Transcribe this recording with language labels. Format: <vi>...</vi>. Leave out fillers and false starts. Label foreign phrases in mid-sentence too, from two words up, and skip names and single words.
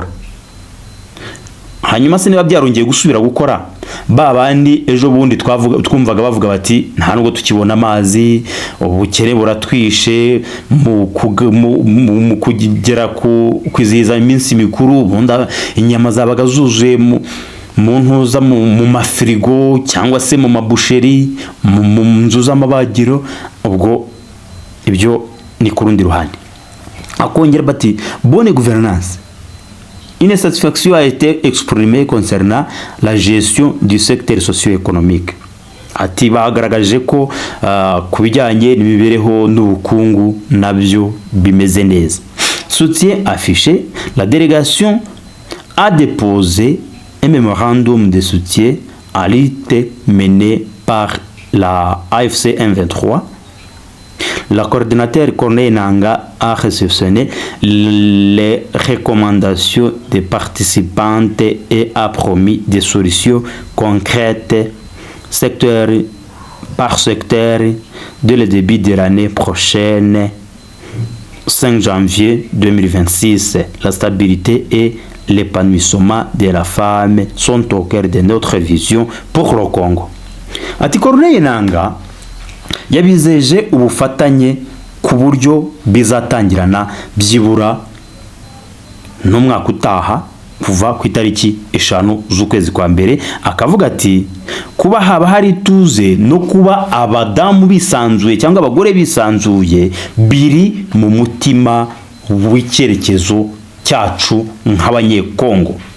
<rw>Hanyuma se niba byarongeye gusubira gukora, babandi ejo bundi twumvaga bavuga bati nta nubwo tukibona amazi, ubukene buratwishe, mu kugera kwizihiza iminsi mikuru bunda inyama zabaga zuzuye mu ntuza mu mafirigo cyangwa se mu mabusheri, mu nzu z'amabagiro. Ubwo ibyo ni ku rundi ruhande. akongera bati</rw> <fr>bonne gouvernance. Une satisfaction a été exprimée concernant la gestion du secteur socio-économique.</fr> <rw>Ati bagaragaje ko ku bijyanye n'imibereho n'ubukungu nabyo bimeze neza.</rw> <fr>Soutien affiché, la délégation a déposé un mémorandum de soutien à lutte menée par la AFC M23. Le coordinateur Corneille Nangaa a réceptionné les recommandations des participantes et a promis des solutions concrètes secteur par secteur dès le début de l'année prochaine, 5 janvier 2026. La stabilité et l'épanouissement de la femme sont au cœur de notre vision pour le Congo.</fr> <rw>Ati Corneille Nangaa yabizeje ubufatanye ku buryo bizatangirana byibura n'umwaka utaha kuva ku itariki 5 z'ukwezi kwa mbere. Akavuga ati kuba haba hari tuze no kuba abadamu bisanzuye cyangwa abagore bisanzuye biri mu mutima w'icyerekezo cyacu nk'abanyekongo.</rw>